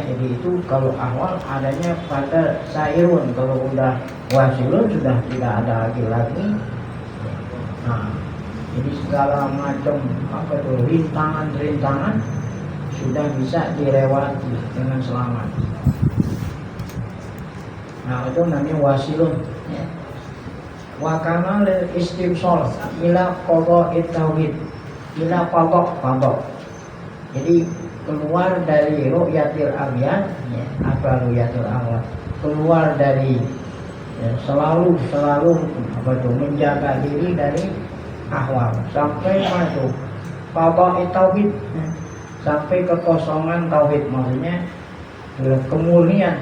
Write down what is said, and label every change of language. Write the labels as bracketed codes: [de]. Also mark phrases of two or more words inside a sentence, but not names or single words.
[id] Jadi itu kalau ahwal adanya pada sairun, kalau udah wasilun sudah tidak ada lagi. Nah, jadi segala macam apa itu rintangan-rintangan sudah bisa dilewati dengan selamat. Nah, itu namanya wasilun ya. [ar] Wa kana lil istimsal ila qada'it tauhid ila qada'. [id] Jadi keluar dari [ar] ru'yatil abyan [id] ya, apa [ar] ru'yatil awal, [id] keluar dari ya, selalu apa itu menjaga diri dari ahwal sampai masuk [ar] qada'it tauhid [id] ya, sampai kekosongan tauhid, maksudnya kemurnian.